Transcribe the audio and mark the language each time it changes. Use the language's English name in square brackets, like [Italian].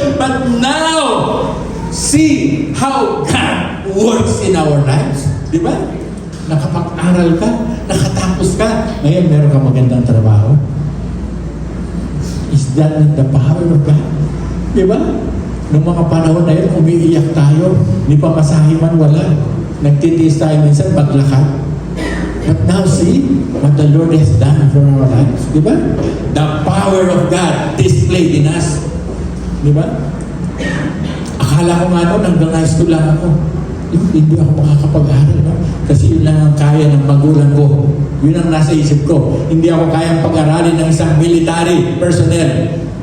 [English] But now, see how God works in our lives. [Filipino] Di ba? Nakapag-aral ka, nakatapos ka, ngayon meron ka magandang trabaho. [English] Is that not the power of God? [Filipino] Di ba? Noong mga panahon na yun, umiiyak tayo. Di pa masahe man, wala. Nagtitiis tayo minsan, maglakad. [English] But now see what the Lord has done for our lives. [Filipino] Di ba? [English] The power of God displayed in us. [Filipino] Di ba? Akala ko nga noon, hanggang high school lang ako. Hindi ako makakapag-aral. No? Kasi yun lang ang kaya ng magulang ko. Yun ang nasa isip ko. Hindi ako kayang pag-aralin ng isang military personnel.